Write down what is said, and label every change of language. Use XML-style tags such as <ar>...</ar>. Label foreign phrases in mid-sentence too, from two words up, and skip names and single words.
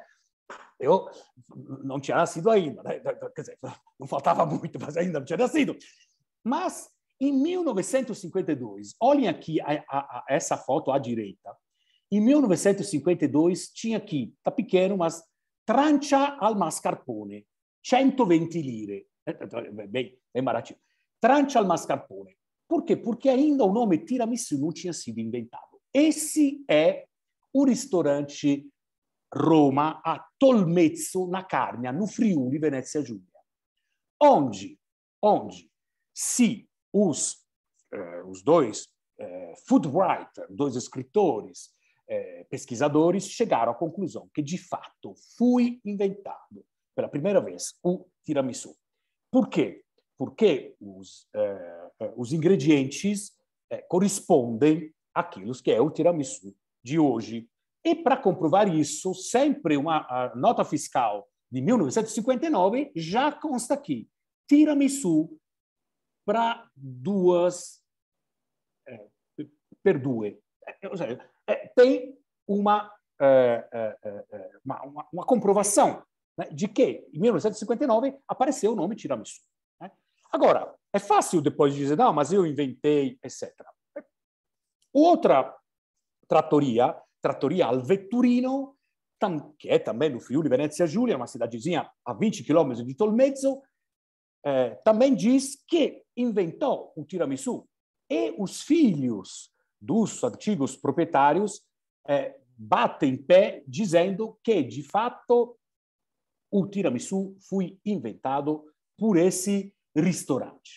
<pt>Eu não tinha nascido ainda, né? Quer dizer, não faltava muito, mas ainda não tinha nascido. Mas, em 1952, olhem aqui essa foto à direita. Em 1952, tinha aqui, está pequeno, mas</pt> <it>trancia al mascarpone,</it> <pt>120 lire. Bem baratinho.</pt> <it>Trancia al mascarpone.</it> <pt>Por quê? Porque ainda o nome tiramisu não tinha sido inventado. Esse é o restaurante Roma, a Tolmezzo, na Carnia, no Friuli, Venezia Giulia. Onde se os dois</pt> <en>food writers,</en> <pt>dois escritores, pesquisadores, chegaram à conclusão que, de fato, foi inventado pela primeira vez o tiramisu. Por quê? Porque os ingredientes correspondem aquilo que é o tiramisu de hoje. E para comprovar isso, sempre uma nota fiscal de 1959 já consta aqui.</pt> <it>Tiramisu para per due.</it> <pt>Ou seja, tem uma comprovação, né, de que em 1959 apareceu o nome tiramisu. Né? Agora, é fácil depois dizer, não, mas eu inventei, etc. Outra trattoria al Vetturino, que é também no Friuli Venezia Giulia, uma cidadezinha a 20 quilômetros de Tolmezzo, também diz que inventou o tiramisu. E os filhos dos antigos proprietários batem pé dizendo que, de fato, o tiramisu foi inventado por esse restaurante.</pt>